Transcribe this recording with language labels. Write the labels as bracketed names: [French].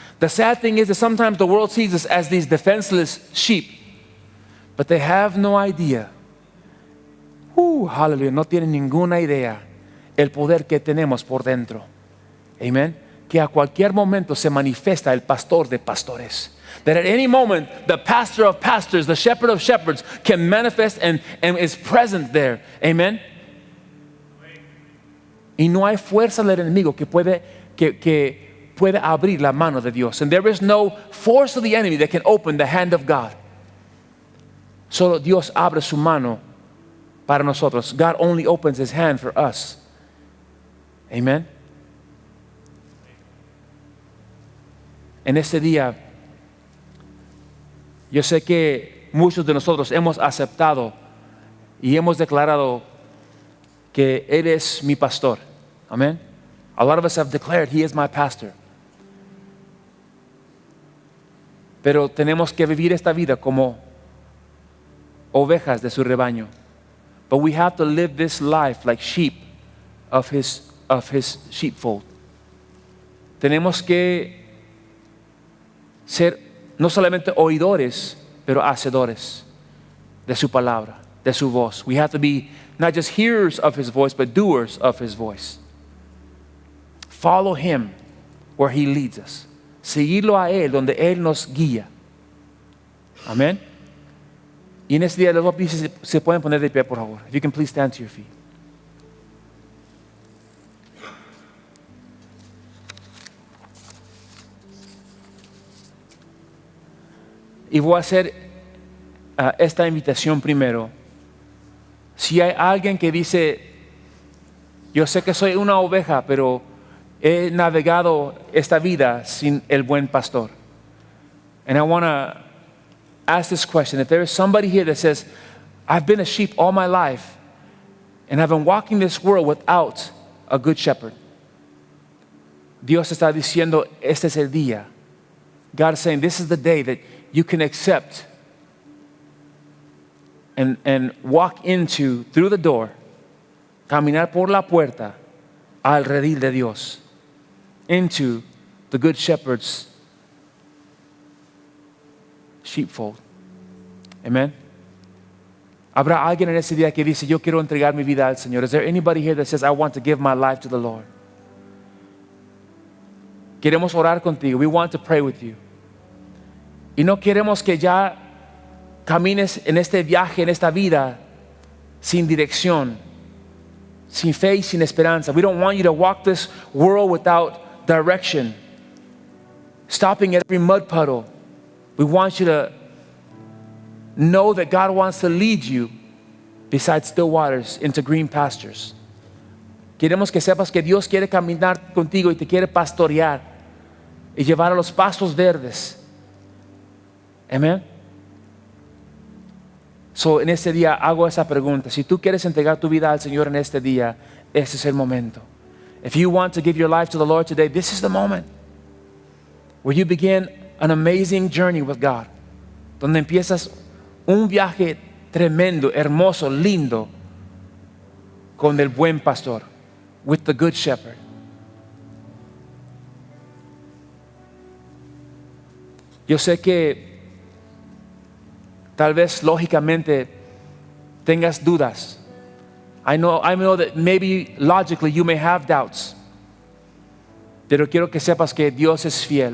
[English] The sad thing is that sometimes the world sees us as these defenseless sheep, but they have no idea. [Spanish] Hallelujah, no tienen ninguna idea el poder que tenemos por dentro. Amen. Que a cualquier momento se manifiesta el pastor de pastores. [English] That at any moment the pastor of pastors, the shepherd of shepherds can manifest and is present there. Amen. [Spanish] Y no hay fuerza del enemigo que puede abrir la mano de Dios. [English] And there is no force of the enemy that can open the hand of God. [Spanish] Solo Dios abre su mano para nosotros. [English] God only opens His hand for us. Amen. [Spanish] En este día, yo sé que muchos de nosotros hemos aceptado y hemos declarado que Él es mi pastor. Amen. [English] A lot of us have declared He is my pastor. [Spanish] Pero tenemos que vivir esta vida como ovejas de su rebaño. [English] But we have to live this life like sheep of His sheepfold. [Spanish] Tenemos que ser no solamente oidores, pero hacedores de su palabra, de su voz. [English] We have to be not just hearers of His voice, but doers of His voice. Follow Him where He leads us. [Spanish] Seguirlo a Él donde Él nos guía. Amén. Y en este día les voy a pedir si se pueden poner de pie, por favor. [English] If you can please stand to your feet. [Spanish] Y voy a hacer esta invitación primero. Si hay alguien que dice, yo sé que soy una oveja, pero he navegado esta vida sin el buen pastor. [English] And I want to ask this question. If there is somebody here that says, I've been a sheep all my life, and I've been walking this world without a good shepherd. [Spanish] Dios está diciendo, este es el día. [English] God is saying, this is the day that you can accept and walk into, through the door, [Spanish] caminar por la puerta al redil de Dios, [English] into the Good Shepherd's sheepfold. [Spanish] Amen. ¿Habrá alguien en ese día que dice, yo quiero entregar mi vida al Señor? [English] Is there anybody here that says, I want to give my life to the Lord? [Spanish] Queremos orar contigo. [English] We want to pray with you. [Spanish] Y no queremos que ya camines en este viaje, en esta vida, sin dirección, sin fe y sin esperanza. [English] We don't want you to walk this world without direction, stopping at every mud puddle. We want you to know that God wants to lead you beside still waters into green pastures. [Spanish] Queremos que sepas que Dios quiere caminar contigo y te quiere pastorear y llevar a los pastos verdes. Amén. So, en este día hago esa pregunta. Si tú quieres entregar tu vida al Señor en este día, este es el momento. [English] If you want to give your life to the Lord today, this is the moment where you begin an amazing journey with God. [Spanish] Donde empiezas un viaje tremendo, hermoso, lindo con el buen pastor, [English] with the good shepherd. [Spanish] Yo sé que tal vez lógicamente tengas dudas. [English] I know that maybe logically you may have doubts. [Spanish] Pero quiero que sepas que Dios es fiel.